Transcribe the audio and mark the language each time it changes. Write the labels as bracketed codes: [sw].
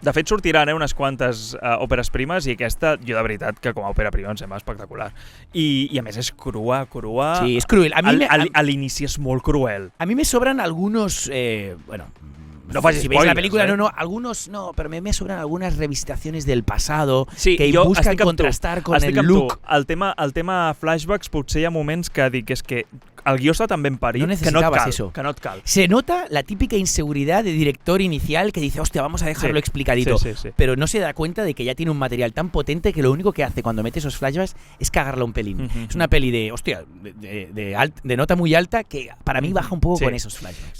[ca] De fet, sortiran unes quantes òperes primes i aquesta, jo de veritat, que com a òpera prima em sembla espectacular. I a més és crua. Sí, és cruel. A l'inici és molt cruel. [es] A mi me sobran algunos... [ca] No facis [es] si veis la película, pero me sobran algunas revisitaciones del pasado que buscan contrastar con el look. [ca] El tema flashbacks, potser hi ha moments que dic és que el guió està tan ben parit que no et cal. [es] Se nota la típica inseguridad de director inicial que dice, hostia, vamos a dejarlo explicadito, pero no se da cuenta de que ya tiene un material tan potente que lo único que hace cuando mete esos flashbacks es cagarla un pelín. Es una peli de nota muy alta que para mí baja un poco con esos flashbacks.